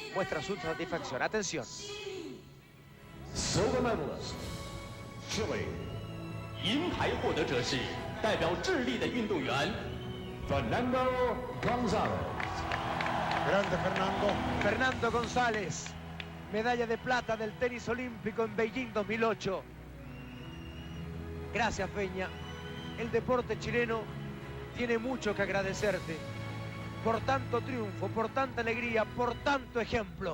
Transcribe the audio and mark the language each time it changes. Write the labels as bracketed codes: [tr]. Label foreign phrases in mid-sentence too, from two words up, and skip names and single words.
[es] muestra su satisfacción. Atención. [en] Silver medalist, Chile. [zh] 银牌获得者是代表智利的运动员 [es] Fernando González. Grande Fernando. Fernando González, medalla de plata del tenis olímpico en Beijing 2008. Gracias, Peña. El deporte chileno tiene mucho que agradecerte por tanto triunfo, por tanta alegría, por tanto ejemplo.